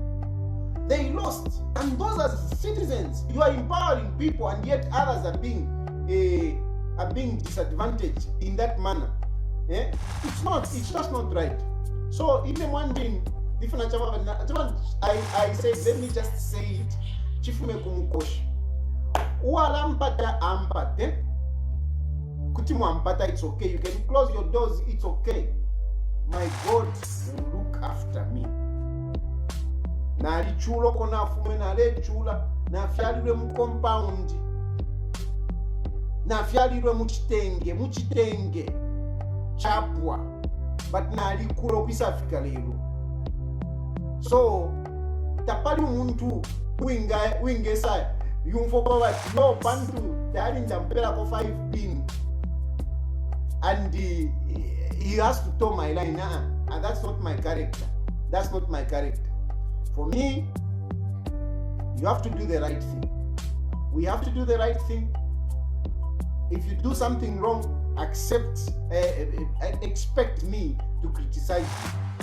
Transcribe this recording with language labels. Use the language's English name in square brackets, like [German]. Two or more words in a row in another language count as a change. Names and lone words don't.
[English] They lost, and those are citizens. You are empowering people, and yet others are being disadvantaged in that manner. It's just not right. So even one thing, I say, let me just say it. [Bemba] Chifume kumukoshi. Ualampata ampate. Kutimu ampata, [English] it's okay. You can close your doors, it's okay. My God will look after me. [Bemba] Nalichulo kona fume nalechula nafyalirwe mu compound nafyalirwe muchitenge chapwa but nalikulo kwisafika lero. So tapali umuntu wingesa yumfoka bati no bantu tayari ndampela ko [English] 5 pin and he has to toe my line. And that's not my character. For me, you have to do the right thing. We have to do the right thing. If you do something wrong, expect me to criticize you.